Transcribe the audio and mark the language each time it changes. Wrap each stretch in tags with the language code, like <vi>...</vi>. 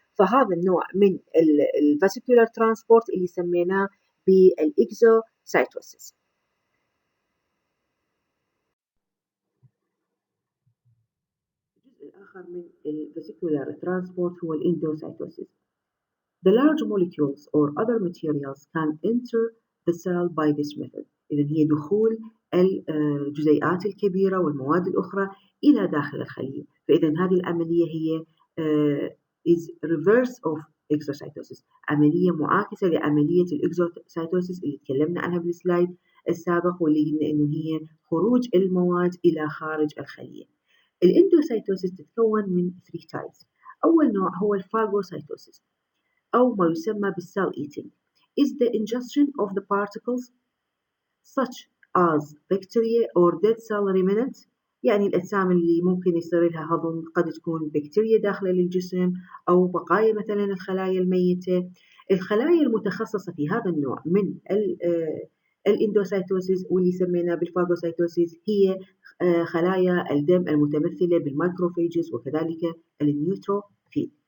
<ar>فهذا النوع من الفاسيكولار ترانسبورت اللي سميناه بالإكزوسايتوسيس. الجزء الآخر من الفاسيكولار ترانسبورت هو الاندوسايتوسيس.</ar> <en>The large molecules or other materials can enter the cell by this method.</en> <ar>إذا هي دخول الجزيئات الكبيرة والمواد الأخرى إلى داخل الخلية. فإذا هذه العملية هي</ar> <en>is reverse of exocytosis،</en> <ar>عملية معاكسة لعملية الإكزوسايتوسيس اللي تكلمنا عنها بالسلايد السابق، واللي قلنا إنه هي خروج المواد إلى خارج الخلية. الاندوسايتوسيس تتكون من 3 types. أول نوع هو الفاجوسايتوسيس أو ما يسمى</ar> <en>بالcell eating is the ingestion of the particles such as bacteria or dead cell remnants.</en> <ar>يعني الأجسام اللي ممكن يصير لها هضم قد تكون بكتيريا داخلة للجسم أو بقايا مثلا الخلايا الميتة. الخلايا المتخصصة في هذا النوع من الاندوسايتوسيس واللي سميناه بالفاجوسايتوسيس هي خلايا الدم المتمثلة بالمايكروفيجز وكذلك النيوتروفيل.</ar>